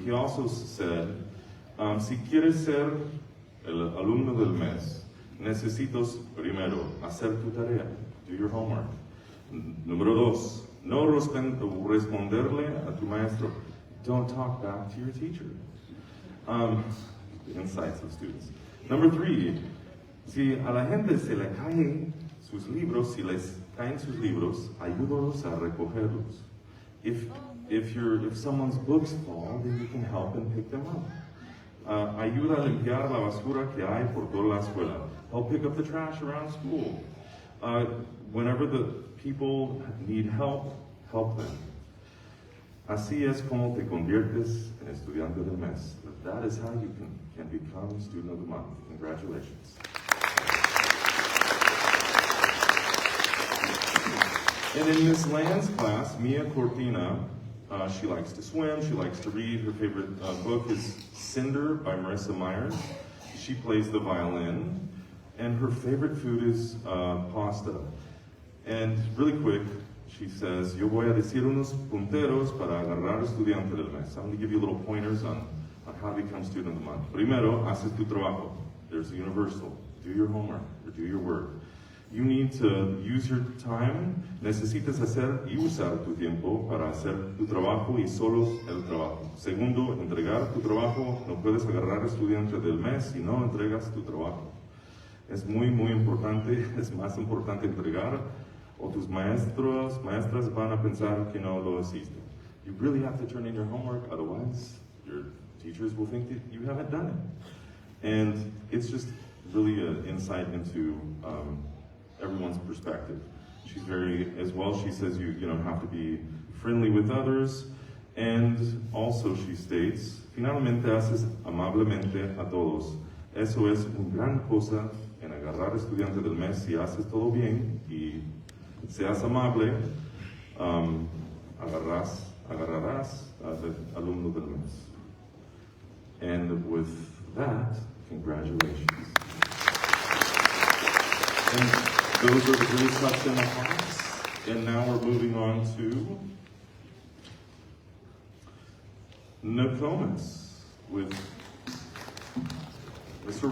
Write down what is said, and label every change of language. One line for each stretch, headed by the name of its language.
English: He also said,
Spanish: si quieres ser el alumno del mes, necesitas primero hacer tu tarea,
English: do your homework.
Spanish: Número 2, no responderle a tu maestro.
English: Don't talk back to your teacher. The insights of students. Number 3,
Spanish: si a la gente se le caen sus libros, si les caen sus libros, ayúdalos a recogerlos.
English: If someone's books fall, then you can help and pick them up.
Spanish: Ayuda a limpiar la basura que hay por toda la escuela.
English: Help pick up the trash around school. Whenever the people need help, help them.
Spanish: Así es como te conviertes en estudiante del mes.
English: That is how you can become student of the month. Congratulations. And in Miss Land's class, Mia Cortina, she likes to swim, she likes to read. Her favorite book is Cinder by Marissa Myers. She plays the violin. And her favorite food is pasta. And really quick, she says,
Spanish: yo voy a decir unos punteros para agarrar estudiante del mes.
English: I'm going to give you little pointers on how to become student of the month.
Spanish: Primero, haces tu trabajo.
English: There's a universal. Do your homework or do your work. You need to use your time.
Spanish: Necesitas hacer y usar tu tiempo para hacer tu trabajo y solo el trabajo. Segundo, entregar tu trabajo. No puedes agarrar estudiante del mes si no entregas tu trabajo. Es muy importante, es más importante entregar o tus maestras van a pensar que no lo hiciste.
English: You really have to turn in your homework, otherwise your teachers will think that you haven't done it. And it's just really an insight into everyone's perspective. She's very, as well, she says you have to be friendly with others. And also she states,
Spanish: finalmente haces amablemente a todos. Eso es una gran cosa en agarrar estudiante del mes. Si haces todo bien y seas amable, agarrarás al alumno del mes.
English: And with that, congratulations. And those are the Grace Hudson accounts. And now we're moving on to Nokomis with Mr.